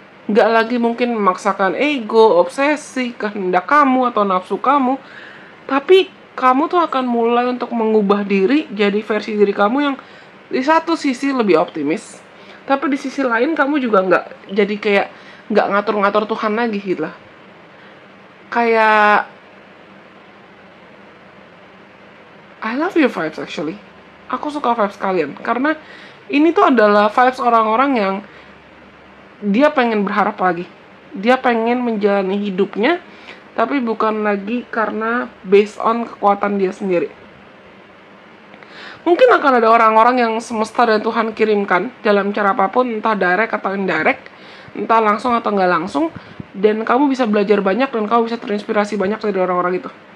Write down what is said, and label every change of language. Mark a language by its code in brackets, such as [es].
[id] Nggak lagi mungkin memaksakan ego, obsesi, kehendak kamu atau nafsu kamu, tapi kamu tuh akan mulai untuk mengubah diri jadi versi diri kamu yang di satu sisi lebih optimis, tapi di sisi lain kamu juga nggak jadi kayak nggak ngatur-ngatur Tuhan lagi gitu lah. [en] Kayak I love your vibes actually. [id] Aku suka vibes kalian karena ini tuh adalah vibes orang-orang yang dia pengen berharap lagi, dia pengen menjalani hidupnya, tapi bukan lagi karena based on kekuatan dia sendiri. Mungkin akan ada orang-orang yang semesta dan Tuhan kirimkan dalam cara apapun, entah direct atau indirect, entah langsung atau nggak langsung, dan kamu bisa belajar banyak dan kamu bisa terinspirasi banyak dari orang-orang itu.